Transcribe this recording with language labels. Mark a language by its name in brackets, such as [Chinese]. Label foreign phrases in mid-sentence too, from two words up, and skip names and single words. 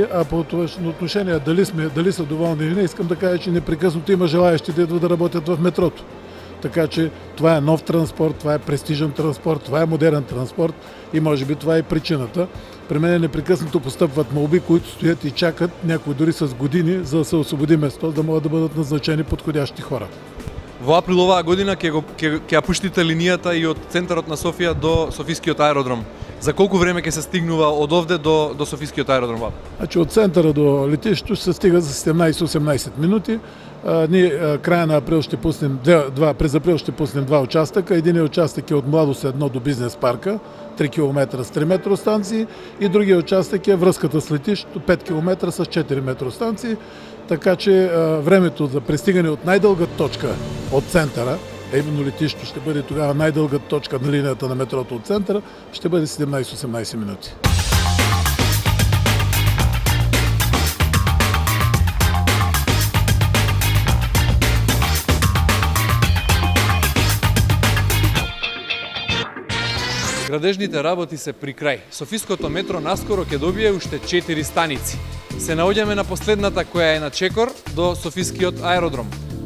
[Bulgarian] А по отношение дали са доволни или не, искам да кажа, че непрекъснато има желаящи да идват да работят в метрото. Така че това е нов транспорт, това е престижен транспорт, това е модерен транспорт и може би това е причината. При мен непрекъснато постъпват молби, които стоят и чакат, някои дори с години, за да се освободи место, да могат да бъдат назначени подходящи хора. [Macedonian] Во април оваа година ќе ја пуштите линијата и од центарот на Софија до Софискиот аеродром. За колку време ќе се стигнува од овде до Софискиот аеродром? [Bulgarian] Значи от центъра до летището се стига за 17-18 минути. Ние края на април ще пуснем през април ще пуснем два участъка. Единият участък е от Младост 1 до бизнес парка, 3 км с 3 метростанции, и другия участък е връзката с летището, 5 км с 4 метростанции. Така че времето за пристигане от най-дълга точка от центъра, именно летището ще бъде тогава най-дълга точка на линията на метрото от центъра, ще бъде 17-18 минути. [Macedonian] Градежните работи се при крај. Софиското метро наскоро ќе добие уште 4 станици. Се наоѓаме на последната, која е на чекор до Софискиот аеродром.